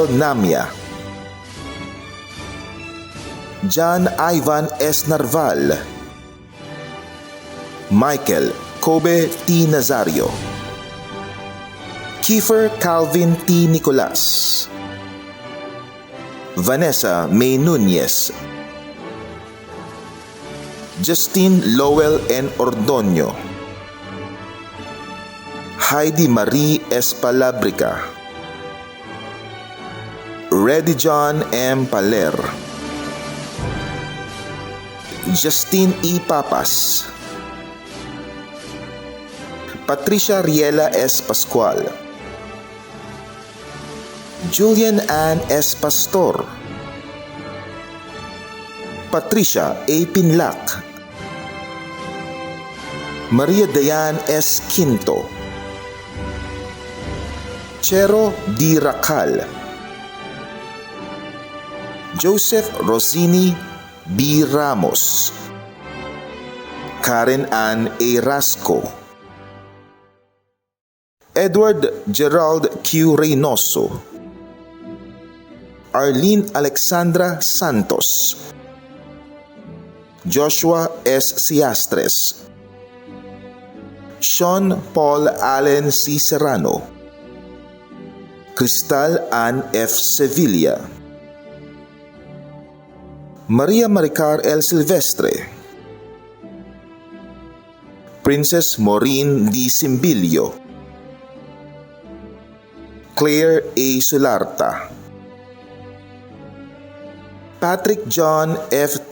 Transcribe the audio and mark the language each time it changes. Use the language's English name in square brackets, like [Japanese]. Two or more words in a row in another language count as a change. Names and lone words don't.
[English] Namia, John Ivan S. Narval, Michael Kobe T. Nazario, Kiefer Calvin T. Nicolas, Vanessa May Nunez, Justine Lowell N. Ordonio, Heidi Marie Espalabrica, Reddy John M. Paler, Justine E. Papas, Patricia Riela S. Pascual, Julian Ann S. Pastor, Patricia A. Pinlac, Maria Dayan S. Quinto, Chero D. Racal, Joseph Rosini B. Ramos, Karen Ann A. Rasco, Edward Gerald Q. Reynoso, Arlene Alexandra Santos, Joshua S. Siastres, Sean Paul Allen C. Serrano, Cristal Ann F. Sevilla, Maria Maricar L. Silvestre, Princess Maureen D. Simbilio, Claire A. Sularta, Patrick John F.